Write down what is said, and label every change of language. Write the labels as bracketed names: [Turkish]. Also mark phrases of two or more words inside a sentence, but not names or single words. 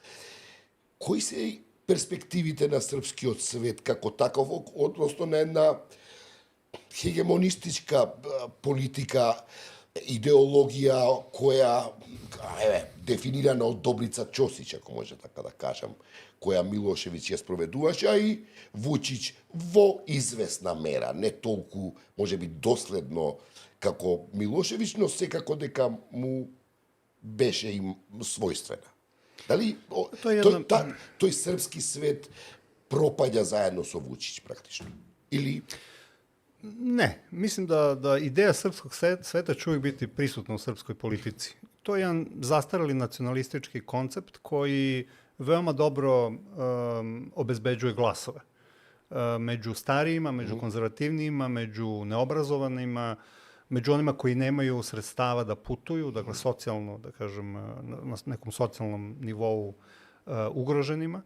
[Macedonian] Кои се перспективите на српскиот свет како таков, односно на една хегемонистичка политика, идеологија која дефинирана од Добрица Чосич, ако може така да кажам, која Милошевиќ ја спроведуваше, а и Вучич во известна мера, не толку, може би, доследно како Милошевиќ, но секако дека му беше им својствена. Дали тој српски свет пропаѓа заедно со Вучич практично? Или [Serbian] Ne, mislim da ideja srpskog sveta će uvijek biti prisutna u srpskoj politici. To je jedan zastareli nacionalistički koncept koji veoma dobro obezbeđuje glasove. Među starijima, među konzervativnijima, među neobrazovanima, među onima koji nemaju sredstava da putuju, dakle socijalno, da kažem, na nekom socijalnom nivou ugroženima.